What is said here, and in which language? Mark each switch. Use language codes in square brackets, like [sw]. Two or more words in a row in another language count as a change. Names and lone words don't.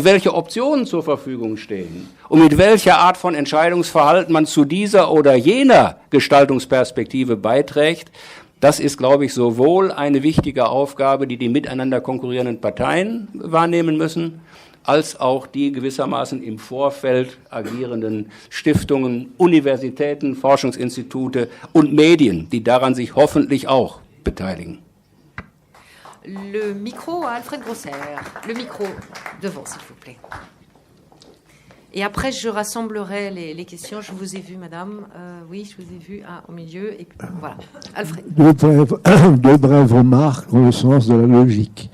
[de] welche Optionen zur Verfügung stehen und mit welcher Art von Entscheidungsverhalten man zu dieser oder jener Gestaltungsperspektive beiträgt, das ist, glaube ich, sowohl eine wichtige Aufgabe, die die miteinander konkurrierenden Parteien wahrnehmen müssen, als auch die gewissermaßen im Vorfeld agierenden Stiftungen, Universitäten, Forschungsinstitute und Medien, die daran sich hoffentlich auch beteiligen. [fr] Le micro à Alfred Grosser. Le micro devant, s'il vous plaît. Et après, je rassemblerai les questions. Je vous ai vu, madame. Oui, je vous ai vu au milieu. Et puis, voilà. Alfred. Deux brèves remarques dans le sens de la logique.